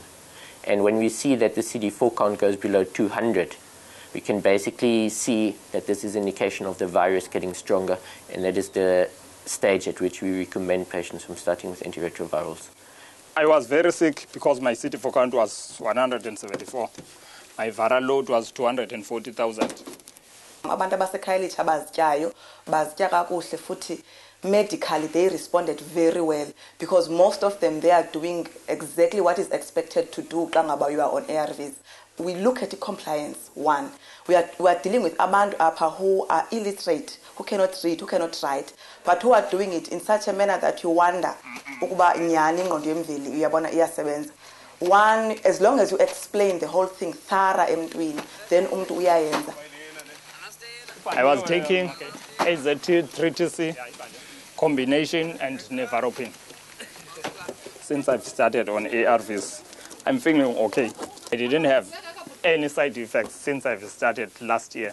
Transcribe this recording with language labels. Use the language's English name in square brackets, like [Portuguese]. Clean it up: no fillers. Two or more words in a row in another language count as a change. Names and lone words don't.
[English] And when we see that the CD4 count goes below 200, we can basically see that this is an indication of the virus getting stronger, and that is the stage at which we recommend patients from starting with antiretrovirals. I was very sick because my CD4 count was 174. My viral load was 240,000. [Xhosa] Abantu abaseKhayelitsha abazityayo bazitya kakuhle futhi [English] medically they responded very well, because most of them they are doing exactly what is expected to do [Xhosa] xa ngaba [English] you are on ARVs. We look at the compliance. One, we are dealing with [Xhosa] abantu apha [English] who are illiterate, who cannot read, who cannot write, but who are doing it in such a manner that you wonder [Xhosa] ukuba nyani ingqondo yemveli uyabona iyasebenza. [English] One, as long as you explain the whole thing [Xhosa] thara emntwini, [English] then [Xhosa] umntu uyayenza. [English] I was taking AZT, 3TC, combination and nevaropin. Since I've started on ARVs, I'm feeling okay. I didn't have any side effects since I've started last year.